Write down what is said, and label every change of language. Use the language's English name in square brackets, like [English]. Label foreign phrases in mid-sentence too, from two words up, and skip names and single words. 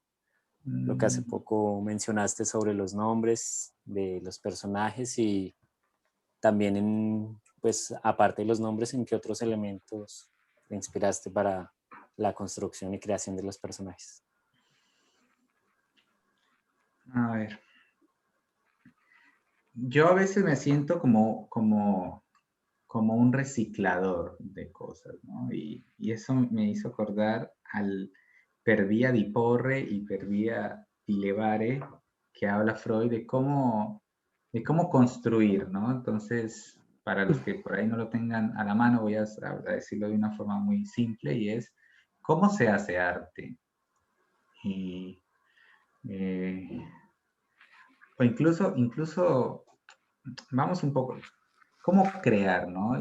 [Spanish] Lo que hace poco mencionaste sobre los nombres de los personajes y también, pues, aparte de los nombres, ¿en qué otros elementos te inspiraste para la construcción y creación de los personajes? A ver. Yo a veces me siento como un reciclador de cosas, ¿no? Y eso me hizo acordar al [Italian] per via di porre [Spanish] y [Italian] per via di levare, [Spanish] que habla Freud de cómo construir, ¿no? Entonces, para los que por ahí no lo tengan a la mano, voy a decirlo de una forma muy simple, y es cómo se hace arte. Y, o incluso, vamos un poco, cómo crear, ¿no?